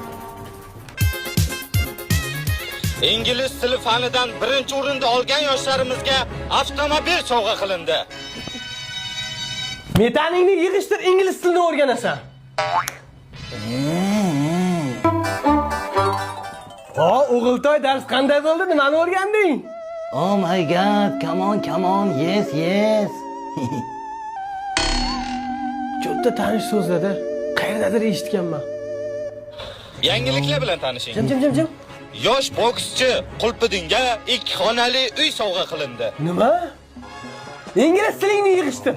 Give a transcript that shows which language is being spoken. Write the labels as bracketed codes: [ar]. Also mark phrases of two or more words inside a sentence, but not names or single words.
[uz] Ingliz tili fanidan birinchi o'rinda olgan yoshlarimizga avtomobil sovg'a qilindi. Metaningni yig'ishtir, ingliz tilini o'rganasan. O'g'iltoy, dars qanday bo'ldi? Nimani o'rganding? [en] Oh my god, come on, yes. [uz] Cho'tta tanish so'zlarda qayerdadir eshitganman. Yangiliklar bilan tanishing. Jim. Yosh bokschi Qulpiddinga 2 xonali uy sovg'a qilindi. Nima? Ingliz tilingni yig'ishtir.